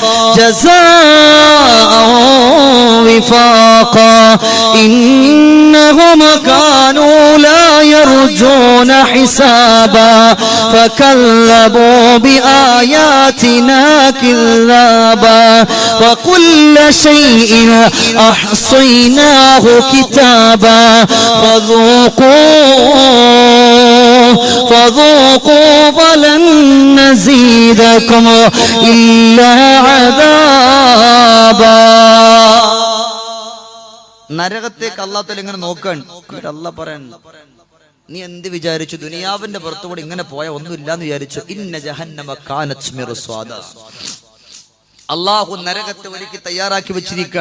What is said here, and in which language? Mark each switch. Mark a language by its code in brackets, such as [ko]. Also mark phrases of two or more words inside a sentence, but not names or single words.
[ar] جزاء وفاقا إنهم كانوا لا يرجون حسابا فكذبوا بآياتنا كذابا وكل شيء أحصيناه كتابا فذوقوا فلن نزيدكم إلا عذابا. [ml] നരകത്തേക്ക് അല്ലാഹു തആല ഇങ്ങനെ നോക്കാൻ അല്ലാഹു പറയാൻ, നീ എന്ത് വിചാരിച്ചു? ദുനിയാവിന്റെ പുറത്തുകൂടി ഇങ്ങനെ പോയ ഒന്നുമില്ലാന്ന് വിചാരിച്ചു? [ar] إن جهنم كانت مرصادا. [ml] അല്ലാഹു നരകത്തെ ഒരുക്കി തയ്യാറാക്കി വെച്ചിരിക്കാൻ.